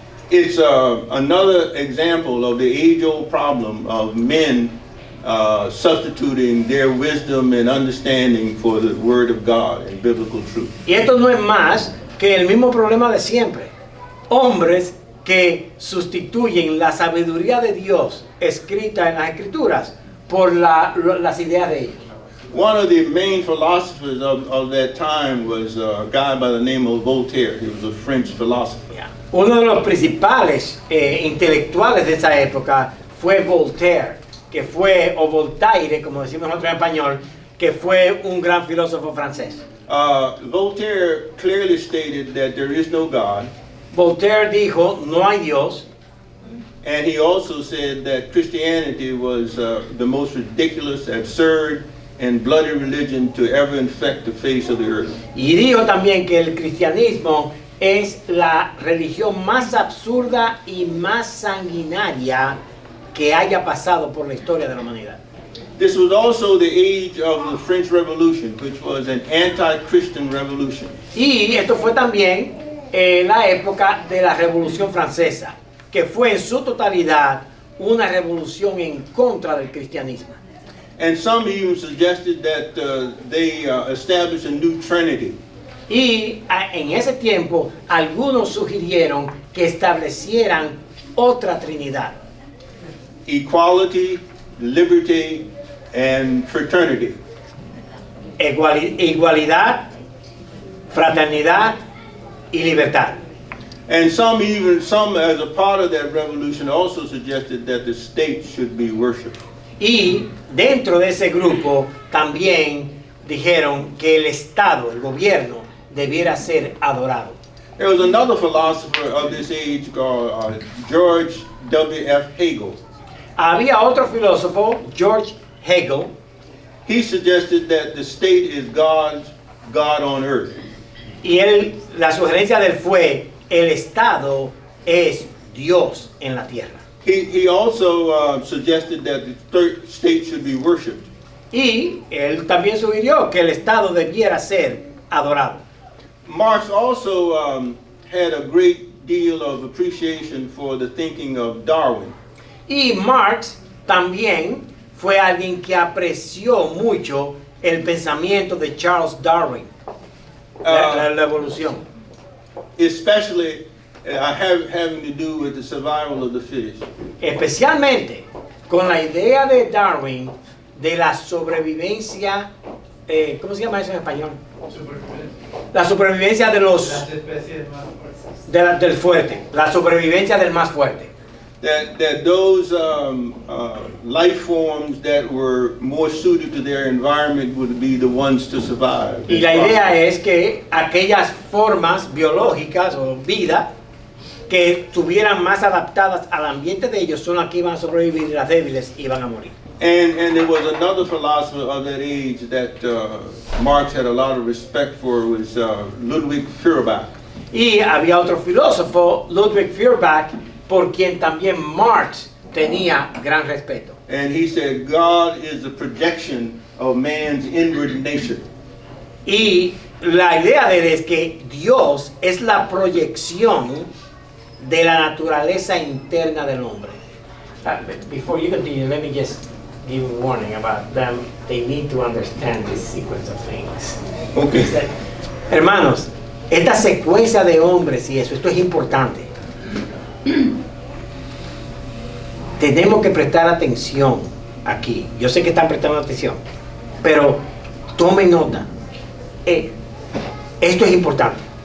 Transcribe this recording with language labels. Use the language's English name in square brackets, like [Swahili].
[English] It's another example of the age-old problem of men substituting their wisdom and understanding for the Word of God and biblical truth. [Spanish] Y esto no es más que el mismo problema de siempre. Hombres que sustituyen la sabiduría de Dios escrita en las Escrituras por las ideas de ellos. [English] One of the main philosophers of that time was a guy by the name of Voltaire. He was a French philosopher. [Spanish] Uno de los principales intelectuales de esa época fue Voltaire, que fue, o Voltaire, como decimos nosotros en español, que fue un gran filósofo francés. [English] Voltaire clearly stated that there is no God. [Spanish] Voltaire dijo, no hay Dios. [English] And he also said that Christianity was the most ridiculous, absurd, and bloody religion to ever infect the face of the earth. [Spanish] Y dijo también que el cristianismo es la religión más absurda y más sanguinaria que haya pasado por la historia de la humanidad. [English] This was also the age of the French Revolution, which was an anti-Christian revolution. [Spanish] Y esto fue también la época de la Revolución Francesa, que fue en su totalidad una revolución en contra del cristianismo. [English] And some even suggested that they establish a new trinity. [Spanish] Y en ese tiempo algunos sugirieron que establecieran otra Trinidad. [English] Equality, liberty, and fraternity. [Spanish] Igualdad, fraternidad y libertad. [English] And some as a part of that revolution also suggested that the state should be worshipped. [Spanish] Y dentro de ese grupo también dijeron que el Estado, el gobierno, debiera ser adorado. [English] There was another philosopher of this age called George W.F. Hegel. [Spanish] Había otro filósofo, George Hegel, [English] he suggested that the state is God on earth. [Spanish] y la sugerencia de él fue, el Estado es Dios en la tierra. [English] He also suggested that the third state should be worshipped. [Spanish] Y él también sugirió que el Estado debiera ser adorado. [English] Marx also had a great deal of appreciation for the thinking of Darwin. [Spanish] Y Marx también fue alguien que apreció mucho el pensamiento de Charles Darwin, la evolución. [English] Especially having to do with the survival of the fittest. [Spanish] Especialmente con la idea de Darwin de la sobrevivencia, ¿cómo se llama eso en español? La supervivencia de los Las especies más fuertes. del fuerte, la supervivencia del más fuerte. [English] That those life forms that were more suited to their environment would be the ones to survive. [Spanish] Y la idea es que aquellas formas biológicas o vida que estuvieran más adaptadas al ambiente de ellos son las que iban a sobrevivir y las débiles iban a morir. [English] And there was another philosopher of that age that Marx had a lot of respect for, was Ludwig Feuerbach. [Spanish] Y había otro filósofo, Ludwig Feuerbach, por quien también Marx tenía gran respeto. [English] And he said, God is a projection of man's inward nature. Y la idea de él es que Dios es la proyección de la naturaleza interna del hombre. Before you continue, let me just give a warning about them. They need to understand this sequence of things. Okay. [Spanish] Hermanos, esta secuencia de hombres y esto es importante. Tenemos que prestar atención aquí. Yo sé que están prestando atención, pero tomen nota. Esto es importante.